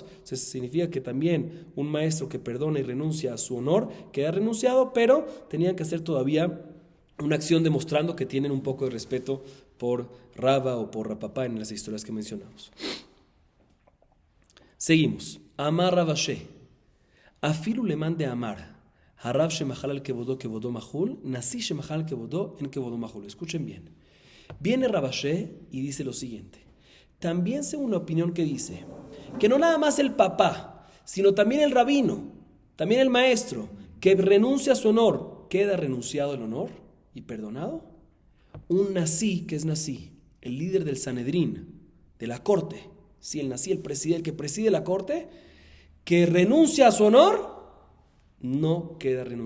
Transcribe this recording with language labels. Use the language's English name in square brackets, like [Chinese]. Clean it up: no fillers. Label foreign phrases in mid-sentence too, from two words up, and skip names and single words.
[Spanish] O sea, significa que también un maestro que perdona y renuncia a su honor queda renunciado, pero tenían que hacer todavía una acción demostrando que tienen un poco de respeto por Raba o por Rapapá en las historias que mencionamos. Seguimos. [Aramaic] Amar Rabashe. אפילו למאן דאמר. [Hebrew] הרב שמחל על כבודו מחול נשיא שמחל על כבודו אין כבודו מחול. [Spanish] Escuchen bien. Viene Rabashe y dice lo siguiente. También según la opinión que dice que no nada más el papá, sino también el rabino, también el maestro, que renuncia a su honor, queda renunciado el honor y perdonado. Un Nasí, que es Nasí, el líder del Sanedrín, de la corte, sí, el Nasí, el que preside la corte, que renuncia a su honor, no queda renunciado.